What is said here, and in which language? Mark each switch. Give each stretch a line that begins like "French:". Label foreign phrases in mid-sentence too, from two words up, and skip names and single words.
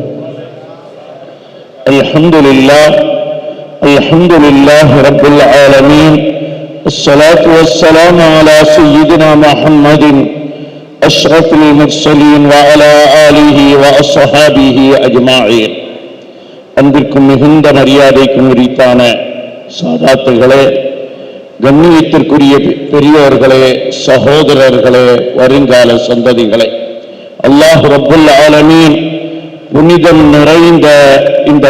Arabic: الحمد لله رب العالمين، الصلاة والسلام على سيدنا محمد أشرف المرسلين وعلى آله وأصحابه أجمعين.
Tamil: அன்பிற்கும் மிகுந்த மரியாதைக்கும் உரித்தான சாதாத்துகளே, கண்ணியத்திற்குரிய பெரியோர்களே, சகோதரர்களே, வருங்கால சந்ததிகளே,
Arabic: الله رب العالمين
Tamil: புனிதம் நிறைந்த இந்த